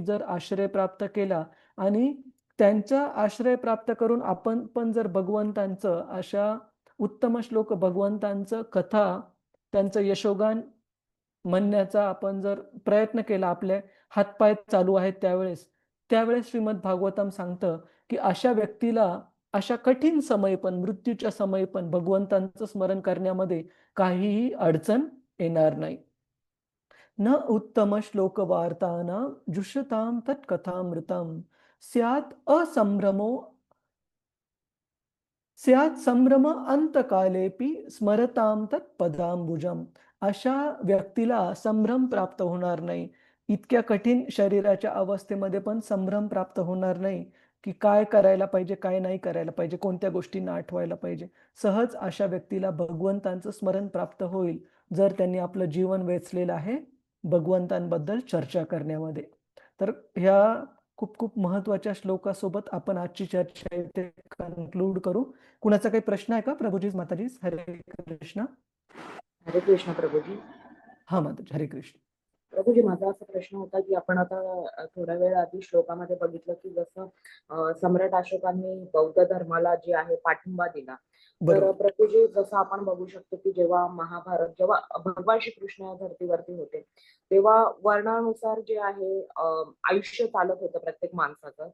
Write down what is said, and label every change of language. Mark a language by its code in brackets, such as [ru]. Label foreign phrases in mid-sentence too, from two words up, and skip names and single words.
[mr] जर आश्रय प्राप्त केला आणि त्यांचा आश्रय प्राप्त करून आपण पण जर भगवंतांचं अशा उत्तम श्लोक भगवंतांचं कथा, त्यांचं यशोगान म्हणण्याचा आपण जर प्रयत्न केला, आपले हातपाय चालू आहेत त्यावेळेस, त्यावेळेस श्रीमद भागवतम सांगतं, की अशा व्यक्तीला अशा कठीण समयी पण, मृत्यूच्या समयी पण भगवंतांचं स्मरण करण्यामध्ये काहीही अडचण येणार नाही. [sa] न उत्तम श्लोक वार्तानां जुषतां तत्कथामृतं स्यात् असंभ्रमो स्यात् संभ्रम अंतकालेपि स्मरतां तत्पदांबुजम. [mr] अशा व्यक्तीला संभ्रम प्राप्त होणार नाही. इतक्या कठीण शरीराच्या अवस्थेमध्ये पण संभ्रम प्राप्त होणार नाही, की काय करायला पाहिजे, काय नाही करायला पाहिजे, कोणत्या गोष्टींना आठवायला पाहिजे. सहज अशा व्यक्तीला भगवंतांचं स्मरण प्राप्त होईल, जर त्यांनी आपलं जीवन वेचलेलं आहे भगवंतांबद्दल चर्चा करण्यामध्ये. तर ह्या खूप खूप महत्त्वाच्या श्लोकासोबत आपण आजची चर्चा इथे कन्क्लूड करू. कुणाचा काही प्रश्न आहे का प्रभुजीज, माताजीज? हरे कृष्ण. हरे कृष्ण प्रभूजी. हा माताजी, हरे कृष्ण. प्रभूजी, माझा असा प्रश्न होता की आपण आता थोड्या वेळ आधी श्लोकामध्ये बघितलं की जसं सम्राट अशोकांनी बौद्ध धर्माला जे आहे पाठिंबा दिला, तर बरोबर. प्रभूजी जसं आपण बघू शकतो की जेव्हा महाभारत, जेव्हा भगवान श्रीकृष्ण या धर्तीवरती होते, तेव्हा वर्णानुसार जे आहे आयुष्य चालत होतं प्रत्येक माणसाचं.